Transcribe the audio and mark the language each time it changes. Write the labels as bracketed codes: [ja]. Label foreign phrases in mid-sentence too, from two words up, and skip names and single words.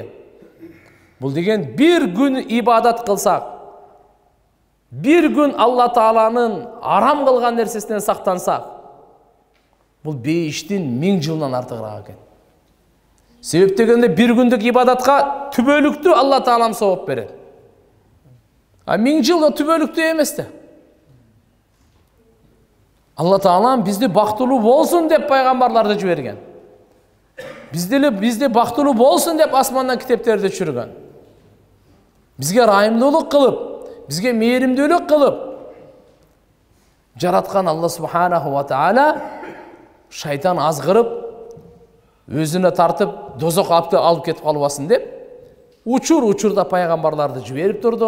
[ky] Бул деген бир күн ибадат кылсак, бир күн Алла Тааланын арам кылган нерсесинен сактансак, бул бейиштин 1000 жылынан артыгыраак экен. Себеп дегенде бир күндүк ибадатка түбөлүктүү Алла Таалам сооп берет. 1000 жыл түбөлүктүү эмес да. Allah Taala bizdi бактылуу болсун деп пайгамбарларды жиберген. Бизди бактылуу болсун деп асмандан китептерди түшүргөн. Бизге райымдуулук кылып, бизге мээримдүүлүк кылып жараткан [ar] الله سبحانه وتعالى [ky] шайтан азгырып, өзүнө тартып, дозок алып кетип калбасын деп учурда пайгамбарларды жиберип турду.